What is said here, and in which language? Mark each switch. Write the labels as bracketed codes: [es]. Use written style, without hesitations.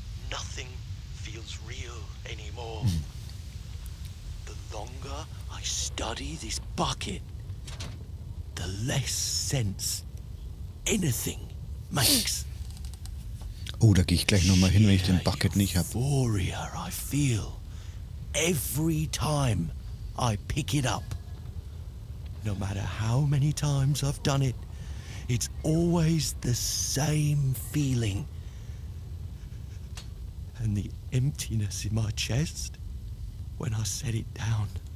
[en] Nothing feels real anymore. The longer I study this bucket, the less sense anything makes. [de] Oh, da gehe ich gleich nochmal hin, wenn ich den Bucket nicht habe. [en] Euphoria I feel every time I pick it up. No matter how many times I've done it, it's always the same feeling. And the emptiness in my chest when I set it down.